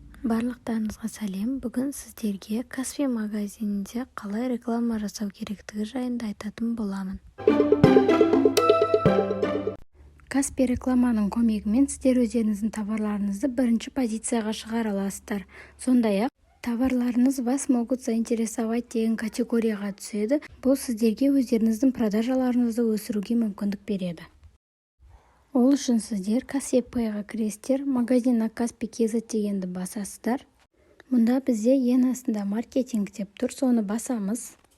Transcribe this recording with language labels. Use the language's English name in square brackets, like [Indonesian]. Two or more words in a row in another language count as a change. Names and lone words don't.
[Kazakh] Барлықтарыңызға сәлем. Бүгін сіздерге Каспи магазинінде қалай реклама жасау керектігі жайында айтатын боламын. Каспи рекламаның көмегімен сіздер өздеріңіздің товарларыңызды бірінші позицияға шығара аласыздар. Сондай-ақ товарларыңыз [Russian] вас могут заинтересовать [Kazakh] деген категорияға түседі. Бұл сіздерге өздеріңіздің продажаларыңызды өсіруге мүмкіндік береді. Ол үшін сіздер Каспи-ға кіресіздер, магазинна Каспи.kz дегенді басасыздар. Мұнда бізде ең астында маркетинг деп тұр, соны басамыз.